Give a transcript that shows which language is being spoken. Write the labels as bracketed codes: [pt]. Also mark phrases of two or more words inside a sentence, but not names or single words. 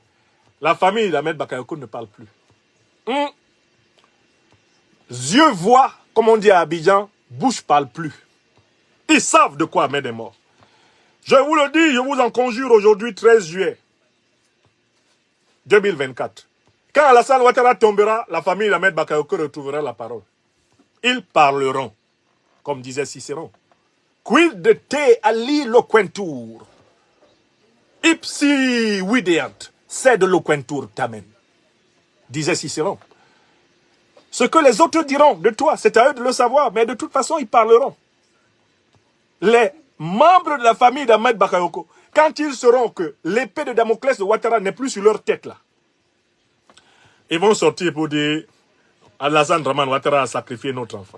[fr] La famille d'Ahmed Bakayoko ne parle plus. Yeux voient, comme on dit à Abidjan, bouche parle plus. Ils savent de quoi Ahmed est mort. Je vous le dis, je vous en conjure aujourd'hui, 13 juillet 2024. Quand Alassane Ouattara tombera, la famille d'Ahmed Bakayoko retrouvera la parole. Ils parleront, comme disait Cicéron. [la] Quid de te ali loquentur? Ipsi videant, sed loquentur tamen. [fr] Disait Cicéron. Ce que les autres diront de toi, c'est à eux de le savoir, mais de toute façon, ils parleront. Les membres de la famille d'Ahmed Bakayoko, quand ils sauront que l'épée de Damoclès de Ouattara n'est plus sur leur tête, là, ils vont sortir pour dire Alassane Draman Ouattara a sacrifié notre enfant.